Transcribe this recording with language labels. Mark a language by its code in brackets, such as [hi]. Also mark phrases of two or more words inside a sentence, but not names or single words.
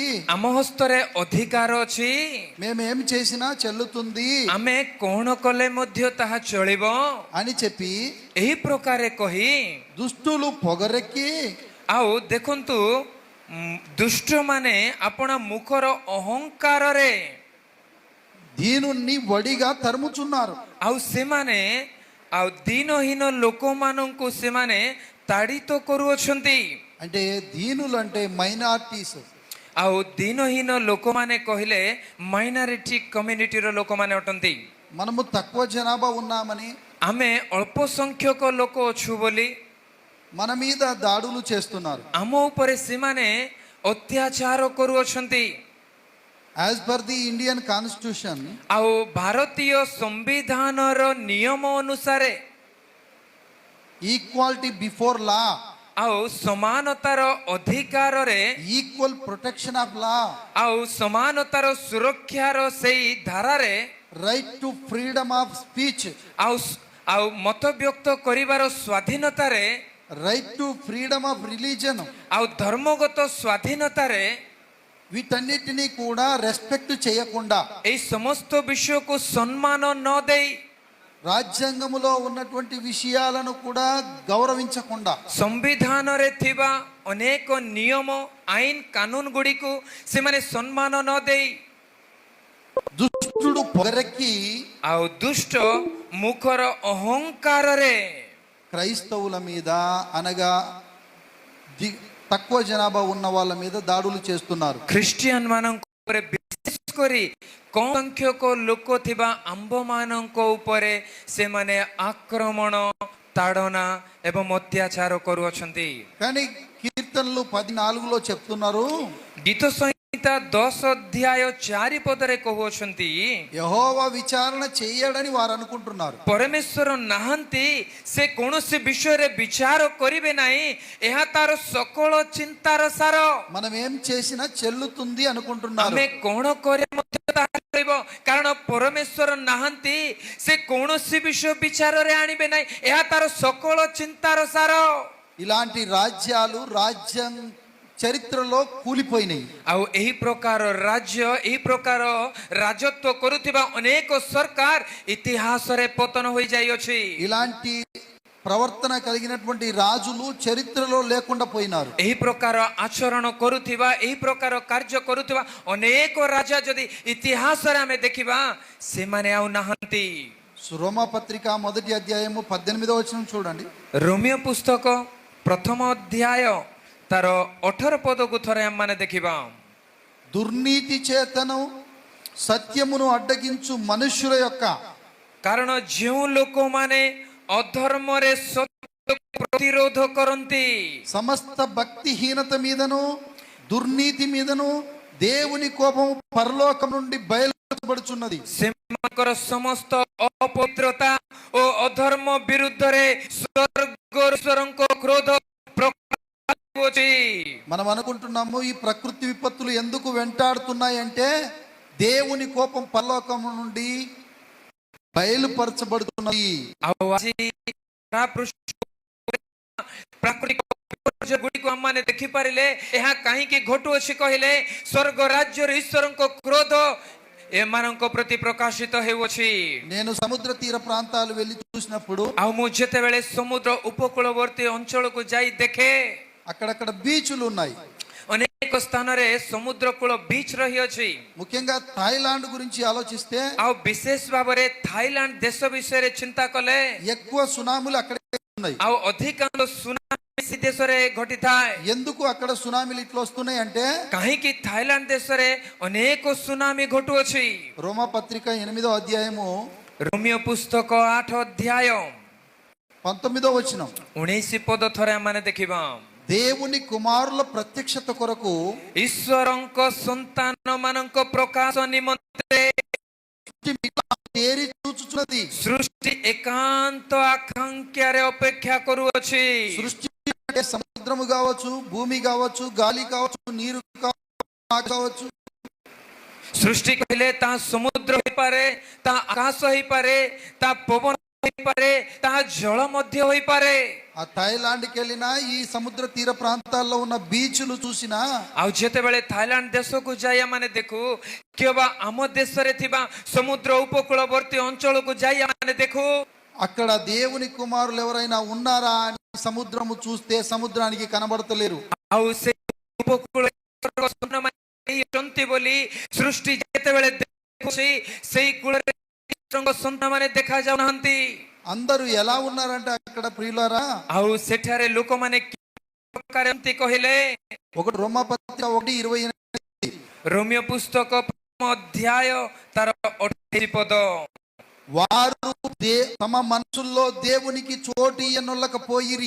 [or] ଆମ ହସ୍ତରେ ଅଧିକାର ଅଛି, [te] మేమేం చేసినా చెల్లుతుంది [or] ଆମେ କଣ କଲେ ମଧ୍ୟ ତାହା ଚଳିବ, [te] అని చెప్పి [or] ଏହି ପ୍ରକାରେ କହି [te] దుష్టులు పొగరెక్కి [or] ଆଉ ଦେଖନ୍ତୁ ଦୁଷ୍ଟମାନେ ଆପଣ ମୁଖର ଅହଙ୍କାରରେ [te] దీనుణ్ణి వడిగా తరుముచున్నారు. [or] ଆଉ ସେମାନେ ଆଉ ଦିନହୀନ ଲୋକମାନଙ୍କୁ ସେମାନେ ତାଡ଼ିତ କରୁଅଛନ୍ତି। [te] అంటే దీనులు అంటే మైనారిటీస్. [or] ଆଉ ଦିନହୀନ ଲୋକମାନେ କହିଲେ [en] minority communityର [or] ଲୋକମାନେ ଅଟନ୍ତି। [te] మనము తక్కువ జనాభా ఉన్నామని [or] ଆମେ ଅଳ୍ପ ସଂଖ୍ୟକ ଲୋକ ଅଛୁ ବୋଲି [te] మన మీద దాడులు చేస్తున్నారు. [or] ଆମ ଉପରେ ସେମାନେ ଅତ୍ୟାଚାର କରୁଅଛନ୍ତି। [en] as per the Indian constitution [or] ଆଉ ଭାରତୀୟ ସମ୍ବିଧାନର ନିୟମ ଅନୁସାରେ [en] equality before law, [or] ଆଉ ସମାନତାର ଅଧିକାରରେ [en] equal protection of law, [or] ଆଉ ସମାନତାର ସୁରକ୍ଷାର ସେଇ ଧାରାରେ [en] right to freedom of speech, [or] ଆଉ ଆଉ ମତ ବ୍ୟକ୍ତ କରିବାର ସ୍ୱାଧୀନତାରେ [en] right to freedom of religion, [or] ଆଉ ଧର୍ମଗତ ସ୍ୱାଧୀନତାରେ [te] వీటన్నిటినీ కూడా రెస్పెక్ట్ చేయకుండా [or] ଏହି ସମସ୍ତ ବିଷୟକୁ ସମ୍ମାନ ନ ଦେଇ [te] రాజ్యాంగములో ఉన్నటువంటి విషయాలను కూడా గౌరవించకుండా [or] ସମ୍ବିଧାନରେ ଥିବା ଅନେକ ନିୟମ ଆଇନ କାନୁନ ଗୁଡ଼ିକୁ ସେମାନେ ସମ୍ମାନ ନ ଦେଇ [te] దుష్టుడు పొగరెక్కి [or] ଆଉ ଦୁଷ୍ଟ ମୁଖର ଅହଙ୍କାରରେ [te] క్రైస్తవుల మీద అనగా తక్కువ జనాభా ఉన్న వాళ్ళ మీద దాడులు చేస్తున్నారు. [or] ଖ୍ରୀଷ୍ଟିଆନ ମାନଙ୍କ ଉପରେ ବିଶେଷ କରି କମ ସଂଖ୍ୟକ ଲୋକ ଥିବା ଆମ୍ଭମାନଙ୍କ ଉପରେ ସେମାନେ ଆକ୍ରମଣ, ତାଡ଼ନା ଏବଂ ଅତ୍ୟାଚାର କରୁଅଛନ୍ତି। [te] కానీ కీర్తనలు 14లో చెప్తున్నారు, [or] ଗୀତ ସଂହିତା 10 ଅଧ୍ୟାୟ 4 ପଦରେ କହୁଅଛନ୍ତି, [te] యెహోవా విచారణ చేయడని వారు అనుకుంటున్నారు. [or] ପରମେଶ୍ୱର ନାହାନ୍ତି, ସେ କୌଣସି ବିଷୟରେ ବିଚାର କରିବେ ନାହିଁ, ଏହା ତାର ସକଳ ଚିନ୍ତାର ସାର। [te] మనం ఏం చేసినా చెల్లుతుంది అనుకుంటున్నారు. [or] ଆମେ କଣ କରେ ମଧ୍ୟ ତାହା ଚଳିବ, କାରଣ ପରମେଶ୍ୱର ନାହାନ୍ତି, ସେ କୌଣସି ବିଷୟ ବିଚାରରେ ଆଣିବେ ନାହିଁ, ଏହା ତାର ସକଳ ଚିନ୍ତାର ସାର। [te] ఇలాంటి రాజ్యాలు రాజ్యం చరిత్రలో కూలిపోయినాయి. [or] ଆଉ ଏହି ପ୍ରକାର ରାଜ୍ୟ, ଏହି ପ୍ରକାର ରାଜତ୍ୱ କରୁଥିବା ଅନେକ ସରକାର ଇତିହାସରେ ପତନ ହୋଇଯାଇଅଛି। [te] ఇలాంటి ప్రవర్తన కలిగినటువంటి రాజులు చరిత్రలో లేకుండా పోయినారు. [or] ଏହି ପ୍ରକାର ଆଚରଣ କରୁଥିବା, ଏହି ପ୍ରକାର କାର୍ଯ୍ୟ କରୁଥିବା ଅନେକ ରାଜା ଯଦି ଇତିହାସରେ ଆମେ ଦେଖିବା, ସେମାନେ ଆଉ ନାହାନ୍ତି। [te] రోమా పత్రిక 1వ అధ్యాయము 18వ వచనం చూడండి. [or] ରୋମିଓ ପୁସ୍ତକ 1ମ ଅଧ୍ୟାୟ ତାର 18 ପଦକୁ ଥରେ ଆମମାନେ ଦେଖିବା। [te] దుర్నీతి చేతను సత్యమును అడ్డగించు మనుష్యుల యొక్క [or] କାରଣ ଯେଉଁ ଲୋକମାନେ ଅଧର୍ମରେ ସତ୍ୟକୁ ପ୍ରତିରୋଧ କରନ୍ତି, [te] సమస్త భక్తిహీనత మీదను దుర్నీతి మీదను దేవుని కోపం పరలోకం నుండి బయలుపడుచున్నది. [or] ସେମାନଙ୍କର ସମସ୍ତ ଅପବିତ୍ରତା ଓ ଅଧର୍ମ ବିରୁଦ୍ଧରେ ସ୍ୱର୍ଗଶ୍ୱରଙ୍କ କ୍ରୋଧ ପ୍ରକାଶ ହେଉଛି। [te] మనం అనుకుంటున్నాము ఈ ప్రకృతి విపత్తులు ఎందుకు వెంటాడుతున్నాయి అంటే దేవుని కోపం పరలోకం నుండి బయలుపరచబడుతున్నది. [or] ଆଉ ଆଜି ପ୍ରାକୃତିକ ବିପର୍ଯ୍ୟୟ ଗୁଡ଼ିକୁ ଆମମାନେ ଦେଖିପାରିଲେ ଏହା କାହିଁକି ଘଟୁଅଛି କହିଲେ, ସ୍ୱର୍ଗ ରାଜ୍ୟର ଈଶ୍ୱରଙ୍କ କ୍ରୋଧ ଏମାନଙ୍କ ପ୍ରତି ପ୍ରକାଶିତ ହେଉଅଛି। [te] నేను సముద్ర తీర ప్రాంతాలు వెళ్ళి చూసినప్పుడు [or] ଆଉ ମୁଁ ଯେତେବେଳେ ସମୁଦ୍ର ଉପକୂଳବର୍ତ୍ତୀ ଅଞ୍ଚଳକୁ ଯାଇ ଦେଖେ, [te] అక్కడక్కడ బీచ్లు ఉన్నాయి. [or] ଅନେକ ସ୍ଥାନରେ ସମୁଦ୍ର କୂଳ ବିଚ୍ ରହିଅଛି। [te] ముఖ్యంగా థాయిలాండ్ గురించి ఆలోచిస్తే [or] ଆଉ ବିଶେଷ ଭାବରେ ଥାଇଲାଣ୍ଡ ଦେଶ ବିଷୟରେ ଚିନ୍ତା କଲେ [te] ఎక్కువ సునామీలు అక్కడే ఉన్నాయి. [or] ଆଉ ଅଧିକାଂଶ ସୁନାମି ସେ ଦେଶରେ ଘଟିଥାଏ। [te] ఎందుకు అక్కడ సునామీలు ఇట్లా వస్తున్నాయి అంటే [or] କାହିଁକି ଥାଇଲାଣ୍ଡ ଦେଶରେ ଅନେକ ସୁନାମି ଘଟୁଅଛି। [te] రోమా పత్రిక 8వ అధ్యాయము [or] ରୋମିଓ ପୁସ୍ତକ 8 ଅଧ୍ୟାୟ [te] 19వ వచనం. [or] 19 ପଦ ଥରେ ଆମମାନେ ଦେଖିବା। [te] దేవుని కుమారుల ప్రత్యక్షత కొరకు [or] ଈଶ୍ୱରଙ୍କ ସନ୍ତାନ ମାନଙ୍କ ପ୍ରକାଶ ନିମନ୍ତେ [te] తేరి చూచుచున్నది. [or] ସୃଷ୍ଟି ଏକାନ୍ତ ଆକାଂକ୍ଷାରେ ଅପେକ୍ଷା କରୁଅଛି। [te] సృష్టి అంటే సముద్రము కావచ్చు, భూమి కావచ్చు, గాలి కావచ్చు, నీరు కావచ్చు. [or] ସୃଷ୍ଟି କହିଲେ ତାହା ସମୁଦ୍ର ହେଇପାରେ, ତାହା ଆକାଶ ହେଇପାରେ, ତାହା ପବନ ହୋଇପାରେ ତାହା ଜଳ ମଧ୍ୟ ହୋଇପାରେ। [te] ఆ థాయిలాండ్కి వెళ్ళినా ఈ సముద్ర తీర ప్రాంతాల్లో ఉన్న బీచ్లు చూసినా [or] ଆଉ ଯେତେବେଳେ ଥାଇଲାଣ୍ଡ ଦେଶକୁ ଯାଇ ଆମେ ଦେଖୁ କିମ୍ବା ଆମ ଦେଶରେ ଥିବା ସମୁଦ୍ର ଉପକୂଳବର୍ତ୍ତୀ ଅଞ୍ଚଳକୁ ଯାଇ ଆମେ ଦେଖୁ [te] అక్కడ దేవుని కుమారులు ఎవరైనా ఉన్నారా అని సముద్రము చూస్తే సముద్రానికి కనబడతలేరు. [or] ଆଉ ସେ ଉପକୂଳ ଅଛନ୍ତି ବୋଲି ସୃଷ୍ଟି ଯେତେବେଳେ ଦେଖୁଛି ସେଇ କୂଳରେ ସନ୍ତାନମାନେ ଦେଖାଯାଉନାହାନ୍ତି। [te] అందరూ ఎలా ఉన్నారంటే అక్కడ ప్రియులారా, [or] ଆଉ ସେଠାରେ ଲୋକମାନେ କି ପ୍ରକାର ଏମିତି କହିଲେ, [te] ఒకటి రోమపత్రిక 1:28 [or] ରୋମିଓ ପୁସ୍ତକ ପ୍ରଥମ ଅଧ୍ୟାୟ ତାର 28 ପଦ, [te] వారు తమ మనసుల్లో దేవునికి చోటు ఇయ్యనొల్లకపోయిరి.